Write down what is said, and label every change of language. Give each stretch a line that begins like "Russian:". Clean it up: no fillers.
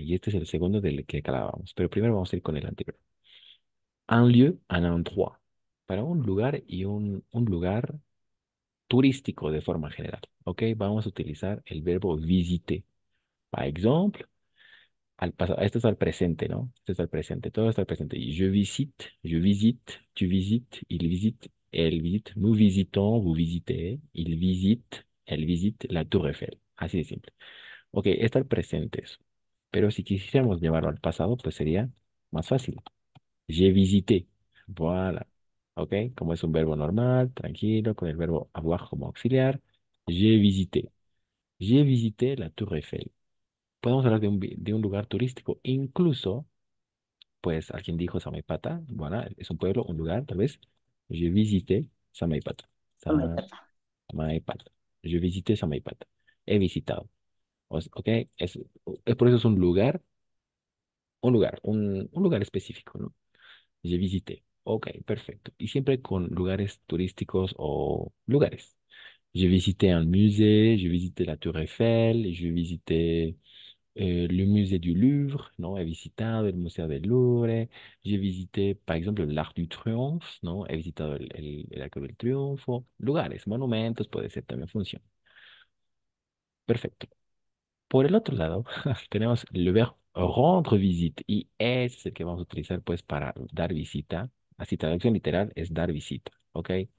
Spanish: Y este es el segundo del que acabamos. Pero primero vamos a ir con el anterior.
French: Un lieu, un endroit.
Spanish: Para un lugar y un lugar turístico de forma general. ¿Ok? Vamos a utilizar el verbo visiter.
French: Par exemple,
Spanish: al pasado, esto es al presente, ¿no? Esto es al presente, todo está al presente.
French: Y je visite, tu visites, il visite, elle visite, nous visitons, vous visitez, il visite, elle visite la Tour Eiffel.
Spanish: Así de simple. Ok, está al presente eso. Pero si quisiéramos llevarlo al pasado, pues sería más fácil.
French: J'ai visité. Voilà.
Spanish: Ok, como es un verbo normal, tranquilo, con el verbo avoir como auxiliar.
French: J'ai visité. J'ai visité la Tour Eiffel.
Spanish: Podemos hablar de un lugar turístico. Incluso, pues, alguien dijo Samaipata. Bueno, es un pueblo, un lugar, tal vez.
French: Je visité Samaipata. Samaipata. Je visité Samaipata.
Spanish: He visitado. Ok, es por eso es un lugar específico, ¿no? Je visité. Ok, perfecto. Y siempre con lugares turísticos o lugares.
French: J'ai visité un musée, j'ai visité la Tour Eiffel, j'ai visité le musée du Louvre, ¿no?
Spanish: He visitado el Museo del Louvre,
French: j'ai visité, par exemple,
Spanish: el Arc du Triomphe, ¿no? He visitado el Arco del Triunfo, lugares, monumentos, puede ser también función. Perfecto. Por el otro lado, tenemos el verbo rendre visite y ese es el que vamos a utilizar pues para dar visita. Así, traducción literal es dar visita, ¿ok?